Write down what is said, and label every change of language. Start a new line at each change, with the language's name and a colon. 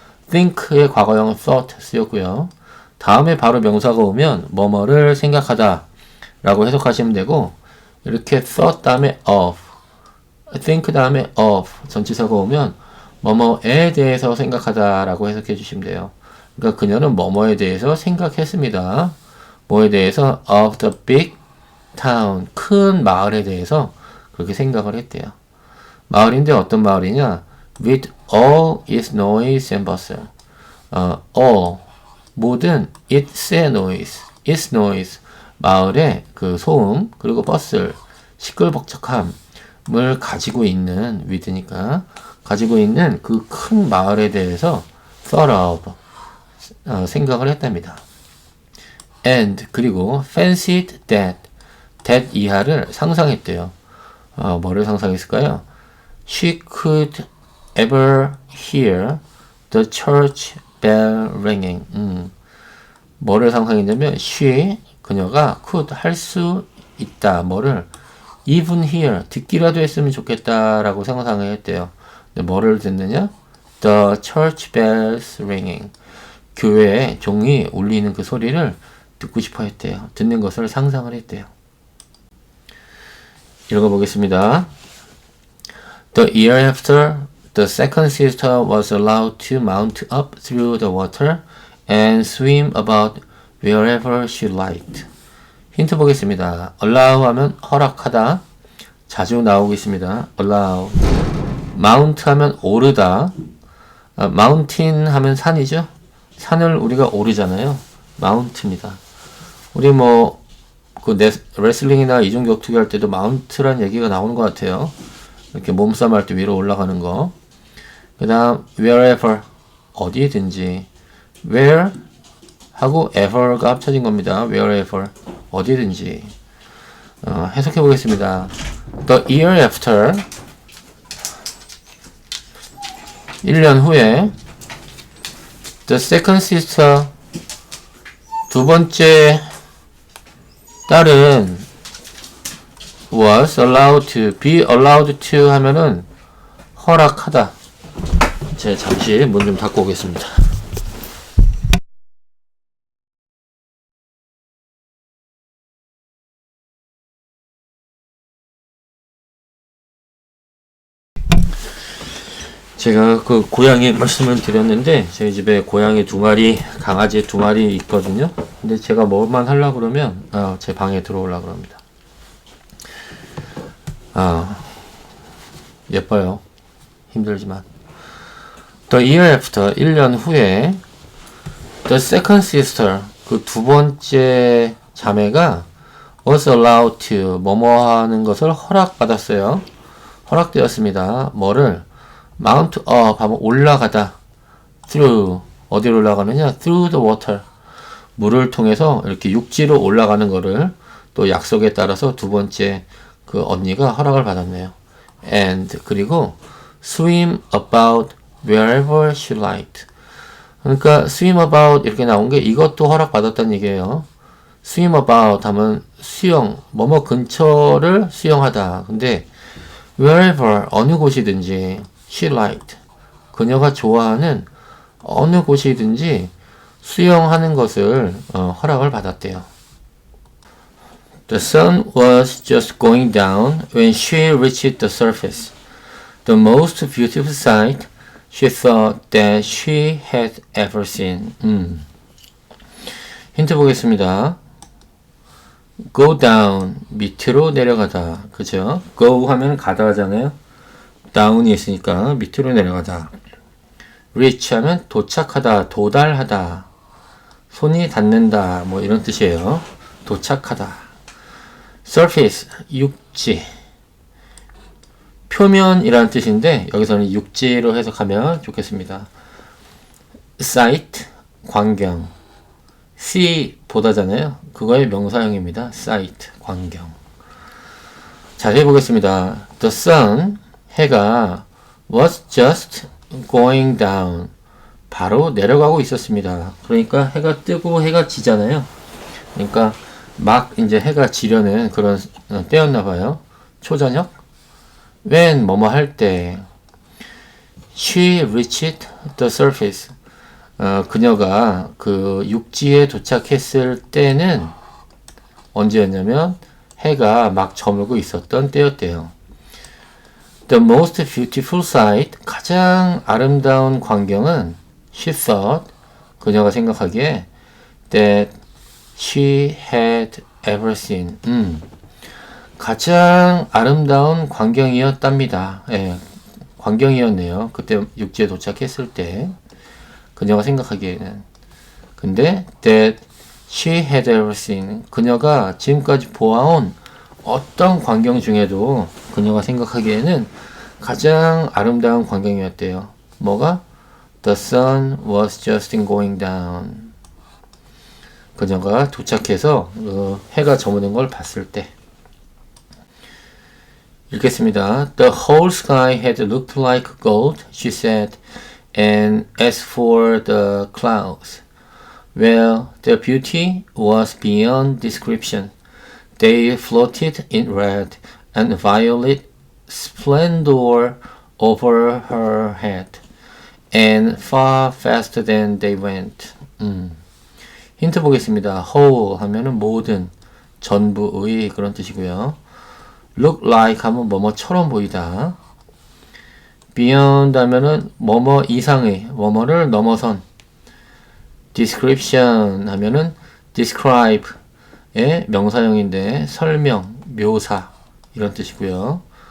Korean: think의 과거형 thought 쓰였고요. 다음에 바로 명사가 오면 뭐뭐를 생각하다 라고 해석하시면 되고 이렇게 thought 다음에 of think 다음에 of 전치사가 오면 뭐뭐에 대해서 생각하다 라고 해석해 주시면 돼요. 그러니까 그녀는 뭐뭐에 대해서 생각했습니다. 뭐에 대해서
English: of the big town
Korean: 큰 마을에 대해서 그렇게 생각을 했대요. 마을인데 어떤 마을이냐?
English: with all its noise and bustle.
Korean: all 모든
English: its noise
Korean: 마을의 그 소음 그리고 bustle 시끌벅적함을 가지고 있는 with니까 가지고 있는 그 큰 마을에 대해서 thought of 생각을 했답니다. and 그리고
English: fancied that
Korean: 이하를 상상했대요. 뭐를 상상했을까요?
English: She could ever hear the church bell ringing.
Korean: 뭐를 상상했냐면 she 그녀가 could 할 수 있다. 뭐를
English: even hear
Korean: 듣기라도 했으면 좋겠다라고 상상을 했대요. 근데 뭐를 듣느냐?
English: The church bells ringing.
Korean: 교회의 종이 울리는 그 소리를 듣고 싶어 했대요. 듣는 것을 상상을 했대요. 읽어보겠습니다.
English: The year after, the second sister was allowed to mount up through the water and swim about wherever she liked.
Korean: 힌트 보겠습니다. allow 하면 허락하다. 자주 나오고 있습니다. allow. mount 하면 오르다. mountain 하면 산이죠. 산을 우리가 오르잖아요. mount입니다. 우리 그 레슬링이나 이중 격투기 할 때도 마운트란 얘기가 나오는 것 같아요. 이렇게 몸싸움 할 때 위로 올라가는 거. 그 다음 wherever 어디든지
English: where 하고 ever가
Korean: 합쳐진 겁니다. wherever 어디든지. 해석해 보겠습니다.
English: The year after
Korean: 1년 후에
English: the second sister
Korean: 두 번째 딸은
English: was allowed to, be allowed to
Korean: 하면은 허락하다. 제가 잠시 문 좀 닫고 오겠습니다. 제가 그 고양이 말씀을 드렸는데 저희 집에 고양이 2마리, 강아지 2마리 있거든요. 근데 제가 뭐만 하려고 그러면 제 방에 들어오려고 합니다. 예뻐요. 힘들지만.
English: The year after
Korean: 1년 후에
English: the second sister
Korean: 그 두 번째 자매가
English: was allowed to
Korean: 뭐뭐 하는 것을 허락받았어요. 허락되었습니다. 뭐를
English: mount up
Korean: 하면 올라가다. through 어디로 올라가느냐?
English: through the water
Korean: 물을 통해서 이렇게 육지로 올라가는 거를 또 약속에 따라서 두 번째 그 언니가 허락을 받았네요.
English: and
Korean: 그리고
English: swim about wherever she liked.
Korean: 그러니까
English: swim about
Korean: 이렇게 나온 게 이것도 허락받았다는 얘기예요.
English: swim about
Korean: 하면 수영, 뭐뭐 근처를 수영하다. 근데 wherever 어느 곳이든지
English: she liked
Korean: 그녀가 좋아하는 어느 곳이든지 수영하는 것을 허락을 받았대요.
English: The sun was just going down when she reached the surface. The most beautiful sight she thought that she had ever seen.
Korean: 힌트 보겠습니다.
English: Go down
Korean: 밑으로 내려가다. 그죠? Go 하면 가다 하잖아요.
English: down이
Korean: 있으니까 밑으로 내려가다. reach 하면 도착하다, 도달하다. 손이 닿는다, 뭐 이런 뜻이에요. 도착하다. surface, 육지. 표면이라는 뜻인데 여기서는 육지로 해석하면 좋겠습니다. sight, 광경. see, 보다잖아요. 그거의 명사형입니다. sight, 광경. 자세히 보겠습니다.
English: The sun,
Korean: 해가
English: was just going down.
Korean: 바로 내려가고 있었습니다. 그러니까 해가 뜨고 해가 지잖아요. 그러니까 막 이제 해가 지려는 그런 때였나 봐요. 초저녁. when 뭐뭐 할 때.
English: She reached the surface.
Korean: 그녀가 그 육지에 도착했을 때는 언제였냐면 해가 막 저물고 있었던 때였대요.
English: The most beautiful sight,
Korean: 가장 아름다운 광경은
English: she thought,
Korean: 그녀가 생각하기에
English: that she had ever seen.
Korean: 가장 아름다운 광경이었답니다. 예, 광경이었네요. 그때 육지에 도착했을 때 그녀가 생각하기에는. 근데
English: that she had ever seen,
Korean: 그녀가 지금까지 보아온 어떤 광경 중에도 그녀가 생각하기에는 가장 아름다운 광경이었대요. 뭐가?
English: The sun was just going down.
Korean: 그녀가 도착해서 해가 저무는 걸 봤을 때. 읽겠습니다.
English: The whole sky had looked like gold, she said, and as for the clouds, well, their beauty was beyond description. They floated in red and violet splendor over her head, and far faster than they went.
Korean: 힌트 보겠습니다. whole 하면은 모든, 전부의 그런 뜻이고요.
English: look like
Korean: 하면 뭐뭐처럼 보이다. beyond 하면은 뭐뭐 이상의, 뭐뭐를 넘어선. description 하면은 describe의 명사형인데 설명, 묘사 이런 뜻이고요.